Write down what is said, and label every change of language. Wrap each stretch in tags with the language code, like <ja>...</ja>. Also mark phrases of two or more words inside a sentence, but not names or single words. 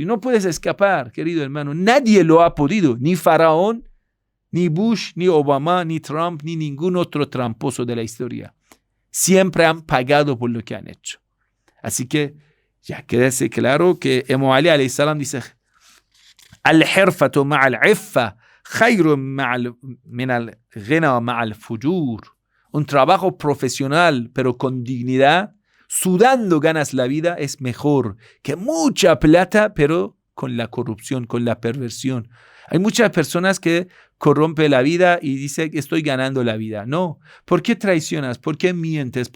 <es>No puedes escapar, querido hermano. Nadie lo ha podido. Ni Faraón, ni Bush, ni Obama, ni Trump, ni ningún otro tramposo de la historia. Siempre han pagado por lo que han hecho. Así que ya quédese claro que Imam Ali</es> <ar>عليه السلام</ar> <es>dice:</es> <ar>الحرفة مع العفة خير من الغنى مع الفجور.</ar> <es>Un trabajo profesional, pero con dignidad, sudando ganas la vida, es mejor que mucha plata, pero con la corrupción, con la perversión. Hay muchas personas que corrompen la vida y dicen que estoy ganando la vida. No, ¿por qué traicionas? ¿Por qué mientes?</es>